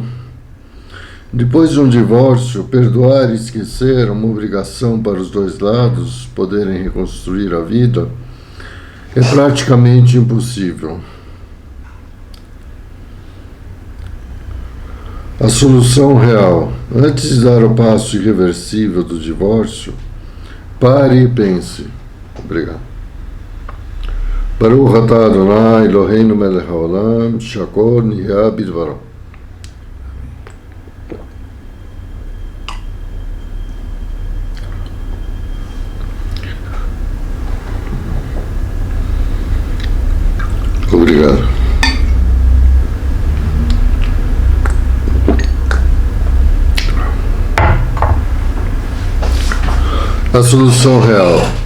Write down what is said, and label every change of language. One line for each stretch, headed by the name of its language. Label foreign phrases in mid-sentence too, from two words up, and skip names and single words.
Portuguese: Depois de um divórcio, perdoar e esquecer uma obrigação para os dois lados poderem reconstruir a vida é praticamente impossível. A solução real. Antes de dar o passo irreversível do divórcio, pare e pense. Obrigado.
Hebrew: ברוך אתה אדוני אלוהינו מלך העולם, שהכל נהיה בדברו.
Portuguese: Obrigado. A solução real.